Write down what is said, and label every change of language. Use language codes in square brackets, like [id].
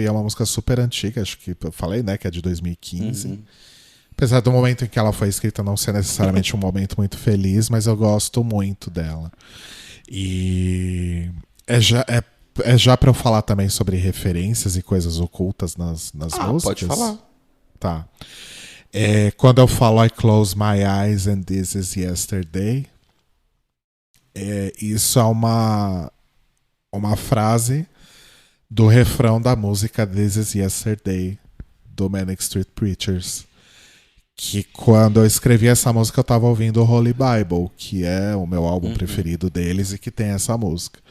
[pt] E é uma música super antiga, acho que eu falei, né? Que é de 2015. Apesar do momento em que ela foi escrita não ser necessariamente um momento muito feliz, mas eu gosto muito dela. E é já pra eu falar também sobre referências e coisas ocultas nas músicas? Pode falar. Tá. Quando eu falo [en] I close my eyes and this is yesterday... [pt] isso é uma frase do refrão da música This Is Yesterday, do Manic Street Preachers. Que quando eu escrevi essa música eu tava ouvindo o Holy Bible, que é o meu álbum preferido deles e que tem essa música.